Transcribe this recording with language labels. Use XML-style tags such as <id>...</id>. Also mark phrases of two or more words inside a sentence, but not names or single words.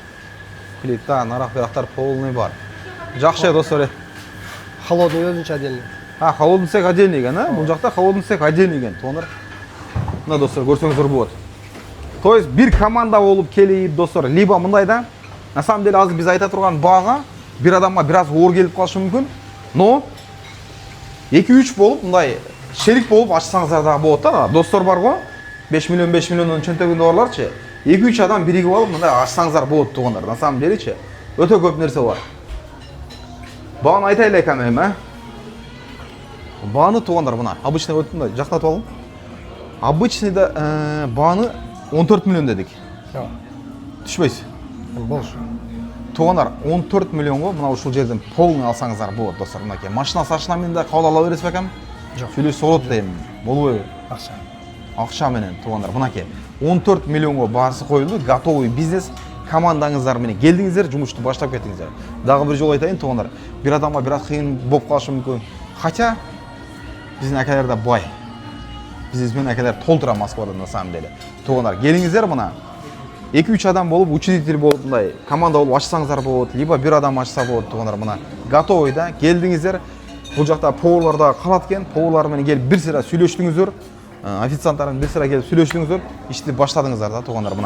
<ky>Плита, нарак-берактар полный бар. Жакшы достор. Холодный өзүнчө отдельный.</ky> <ru>Холодный цех отдельный</ru> <ky>экен, а? Бул жакта</ky> <ru>холодный цех отдельный</ru> <ky>экен, туугандар. Мына достор, көрсөңүздөр болот.</ky> <ru>То есть</ru> <ky>бир команда болуп келип достор, либо мындай да.</ky> <ru>На самом деле</ru> <ky>азыр биз айта турган баага бир адамга бир аз оор келип калышы мүмкүн, но 2-3 болуп мындай шерик болуп ачсаңыздар да болот да. Достор бар го, 5 миллиондун чөнтөгүндө барларчы. 2-3 адам биригип алып мындай ачсаңыздар болот туугандар.</ky> <ru>На самом делечи</ru> <ky>өтө көп нерсе бар. Бааны айтайлы экенмин, а? Бааны туугандар мына. Обычный мындай жактатып алгым. Обычный да бааны 14 миллион дедик. Түшпөйсүз? Болушу. Туугандар 14 миллионго мына ушул жерден полный алсаңыздар болот достор. Мынакей машина сашына мен да кабыл ала бересиз бекем? Жок. Сүйлөшүп болот дейм. Болбойбу? Акча. Акча менен туугандар мынакей 14 миллионго баасы коюлду,</ky> <ru>готовый бизнес.</ru> <ky>Командаңыздар менен келдиңиздер, жумушту баштап кеттиңиздер. Дагы бир жолу айтайын туугандар, бир адамга бир аз кыйын болуп калышы мүмкүн. Хотя биздин акелер да бай. Бизнесмен акелер толтура Москвада</ky> <ru>на самом деле.</ru> <ky>Туугандар, келиңиздер мына. 2-3 адам болуп, учредитель болуп, мындай команда болуп ачсаңыздар болот, либо бир адам ачса болот туугандар мына. Готовый да, келдиңиздер. Бул жакта поварлар да калат экен, поварлар менен келип бир сыра сүйлөштүңүздөр. Официанттарын бир сыра келип сүйлөштүңүздөр, ишти баштадыңыздар да туугандар мына.</ky>